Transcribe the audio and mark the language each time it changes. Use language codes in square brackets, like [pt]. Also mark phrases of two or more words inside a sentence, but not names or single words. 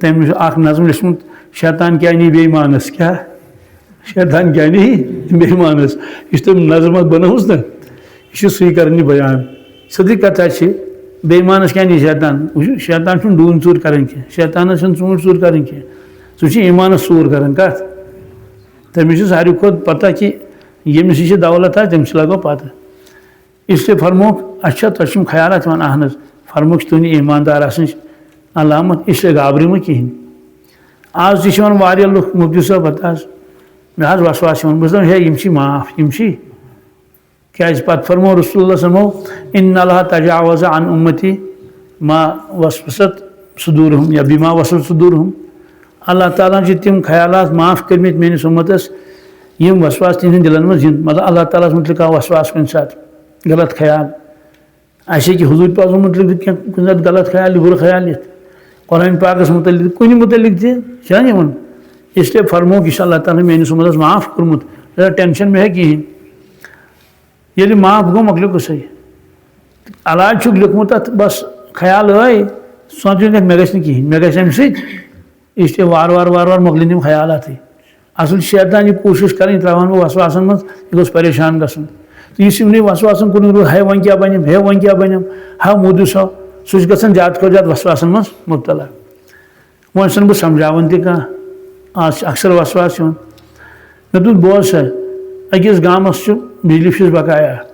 [ks] تٔمۍ چھُ اکھ نظم لیٚچھمُت شیطان کیٛاہ نی بے ایمانس کیٛاہ شیطان کیٛاہ نی بے ایمانس یُس تٔمۍ نظم اتھ بنٲوٕژ نا یہ چھُ سُے کران یہِ بیان سیٚدٕے کتھا چھِ بے ایمانس کیٛاہ نی شیطان شیطان چھُنہٕ ڈوٗنۍ ژوٗر کران کینٛہہ شیطانس چھُنہٕ ژوٗنٛٹھۍ ژوٗر کران کینٛہہ سُہ چھُ ایمانس ژوٗر کران کتھ تٔمِس چھِ ساروی کھۄتہٕ پتہ کہ ییٚمِس یہِ چھِ دولت آسہِ تٔمِس لگو پتہ [ur] اس لیے [ks] فرموک اچھا تۄہہِ چھِم خیالات یِوان اہن حظ فرموک چھِ تُہنٛدِ ایماندار آسنٕچ علامت اس لیے گابرِو مہٕ کِہیٖنۍ آز تہِ چھِ یِوان واریاہ لُکھ مفتی صٲب پتہ حظ مےٚ حظ وسواس یِوان بہٕ چھُس دپان ہے یِم چھی معاف یِم چھی کیٛازِ پتہٕ فرمو رسول اللہ صمو [ar] ان اللہ تجاوز عن امتی ما وسوست صدورہم یا بما وسوست صدورہم [ks] اللہ تعالیٰ چھِ تِم خیالات معاف کٔرمٕتۍ میٲنِس اُمتس یِم وسواس تِہنٛدٮ۪ن دِلن منٛز یِن مطلب اللہ تعالیٰ ہس متعلق آو وسواس کُنہِ ساتہٕ غلط خیال اَسہِ ہیٚکہِ حضوٗر پاک متعلق تہِ کینٛہہ کُنہِ ساتہٕ غلط خیال یہِ بُرٕ خیال یِتھ قرآن پاکس متعلق کُنہِ متعلق تہِ چھا نہ یِوان [ur] اس لیے [ks] فرموک یہِ چھُ اللہ تعالیٰ میٲنِس اُمتس معاف کوٚرمُت ٹینشن مےٚ ہے کِہیٖنۍ ییٚلہِ معاف گوٚو مۄکلیو قٕصے علاج چھُکھ لیوٗکھمُت اتھ بس خیال ٲے سونٛچُن مےٚ گژھِ نہٕ کِہیٖنۍ مےٚ گژھِ امہِ سۭتۍ اس لیے وارٕ وارٕ مۄکلن یِم خیالاتٕے اصل شیطان یہِ کوٗشِش کران یہِ تراوان بہٕ وسواسن منٛز یہِ گوٚژھ پریشان گژھُن تہٕ یُس یِمنٕے وسواسن کُن روٗد ہے وۄنۍ کیٛاہ بنیم ہے وۄنۍ کیٛاہ بنیم ہا موٗدوٗ سا سُہ چھُ گژھان زیادٕ کھۄتہٕ زیادٕ وسواسن منٛز مُبتلا وۄنۍ چھُسن بہٕ سمجھاوان تہِ کانٛہہ آز چھِ اکثر وسواس یِوان مےٚ دوٚپ بوز سا أکِس گامس چھُ بجلی فیٖس بقایا